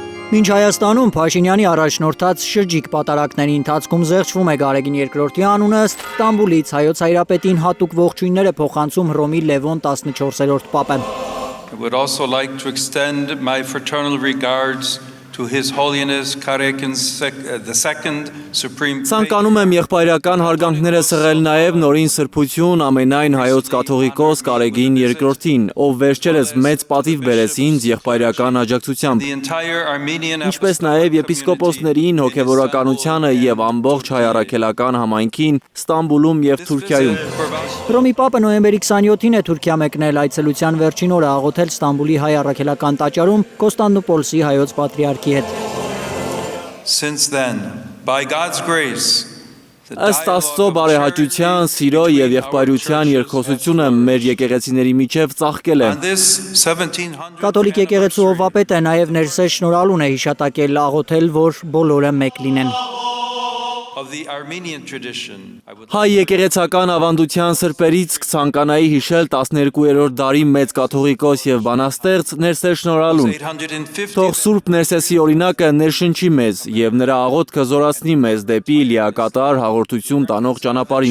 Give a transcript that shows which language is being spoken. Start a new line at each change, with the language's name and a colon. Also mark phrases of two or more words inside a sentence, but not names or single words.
Armenian: Մինչ Հայաստանում Փաշինյանի առաջնորդած շրջիկ պատարակների ընթացքում զեղչվում է Գարեգին II-ի անունը, Ստամբուլից հայոց հայրապետին հատուկ ողջույններ է փոխանցում Հռոմի Լևոն 14-րդ Պապը։
English: I would also like to extend my fraternal regards to His Holiness Gheorghe II, Supreme Patriarch.
Armenian: Ցանկանում եմ եղբայրական հարգանքները սղել նաև նորին սրբություն ամենայն հայոց կաթողիկոս Գարեգին II-ին, ով վերջերս մեծ պատիվ բերեց ինձ եղբայրական աջակցությամբ, ինչպես նաև եպիսկոպոսներին, հոգևորականությանը եւ ամբողջ հայ առաքելական համայնքին Ստամբուլում եւ Թուրքիայում։ Հռոմի Պապը նոյեմբերի 27-ին է Թուրքիա մեկնել, այցելության վերջին օրը աղոթել Ստամբուլի հայ առաքելական տաճարում Կոստանդնուպոլսի հայոց պատրիարքի հետ։
English: Since then, by God's grace,
Armenian: Ըստ Աստծո բարեհաճության, սիրո եւ եղբայրության երկխոսությունը մեր եկեղեցիների միջև ծաղկել է։ Կաթոլիկ եկեղեցու հովվապետը նաև ներսես շնորհալուն է հիշատակել աղոթել, որ բոլորը մեկ լինեն։ Հայ եկեղեցական ավանդության սրբերից կցանկանայի հիշել 12-րդ դարի մեծ կաթողիկոս եւ բանաստեղծ Ներսես շնորհալուն։ Թող Սուրբ Ներսեսի օրինակը ներշնչի մեզ եւ նրա աղոթքը զորացնի մեզ դեպի լիակատար հաղորդություն տանող ճանապարհին։